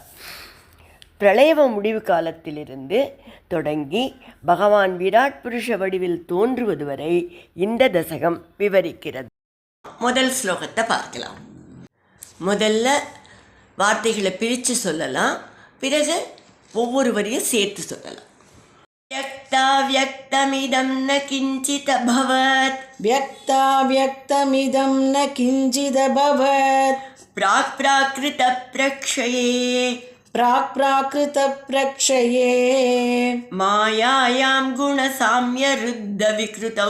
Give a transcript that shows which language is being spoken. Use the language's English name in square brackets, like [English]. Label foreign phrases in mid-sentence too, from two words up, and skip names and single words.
[Tamil] பிரளய முடிவு காலத்திலிருந்து தொடங்கி பகவான் விராட் புருஷ வடிவில் தோன்றுவது வரை இந்த தசகம் விவரிக்கிறது. முதல் ஸ்லோகத்தை பார்க்கலாம். முதல்ல வார்த்தைகளை பிரித்து சொல்லலாம், பிறகு ஒவ்வொரு வரியும் சேர்த்து சொல்லலாம். [Sanskrit] व्यक्ताव्यक्तमिदं न किञ्चिदभवत्, व्यक्ताव्यक्तमिदं न किञ्चिदभवत्, प्राक्प्राकृतप्रक्षये प्राक्प्राकृतप्रक्षये मायायां गुणसाम्यरुद्धविकृतौ,